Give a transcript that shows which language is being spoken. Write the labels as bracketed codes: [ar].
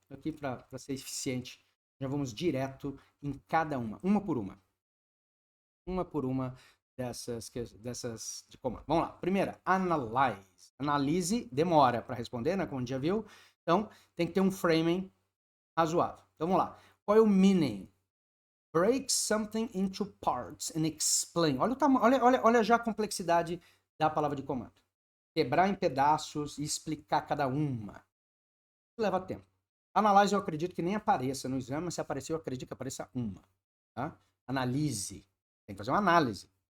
[pt] Aqui para ser eficiente, já vamos direto em cada uma por uma. Uma por uma dessas de comando. Vamos lá. Primeira, analyze. Analise demora para responder, né? Como a gente já viu. Então, tem que ter um framing razoável. Então, vamos lá. Qual é o meaning? [en] Break something into parts and explain. [pt] Olha já a complexidade da palavra de comando. Quebrar em pedaços e explicar cada uma. Leva tempo. Analyze eu acredito que nem apareça no exame, mas se aparecer eu acredito que apareça uma. Tá? Analise. Tem que fazer uma análise.